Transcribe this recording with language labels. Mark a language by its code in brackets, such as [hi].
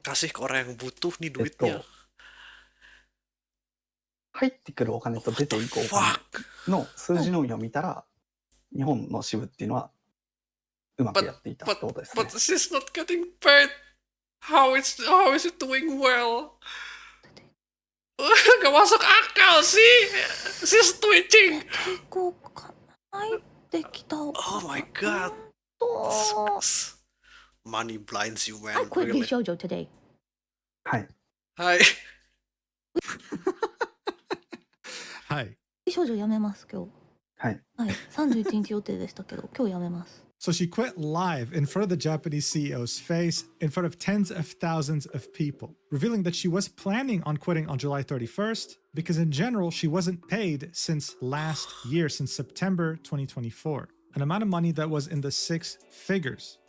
[id] kasih ke orang yang butuh nih duitnya. [ja] 入ってくるお金と出ていくお金の数字のみを見たら、日本の支部っていうのはうまくやっていたってことですね。 [en] But she's not getting paid. How is it doing well? [id] Gak masuk akal sih. [en] She's twitching. [ja] 結構入ってきたお [en] Oh my god. [ja] と [en] Money blinds you, I man. quit Really. Vshojo today. [ja] はい。 Hai. [en] Hi. [ja] Vshojo 辞めます今日。はい。はい、31日予定でしたけど、今日辞めます。 [en] So she quit live in front of the Japanese CEO's face, in front of tens of thousands of people, revealing that she was planning on quitting on July 31st because in general, she wasn't paid since last year, since September 2024, an amount of money that was in the 6 figures.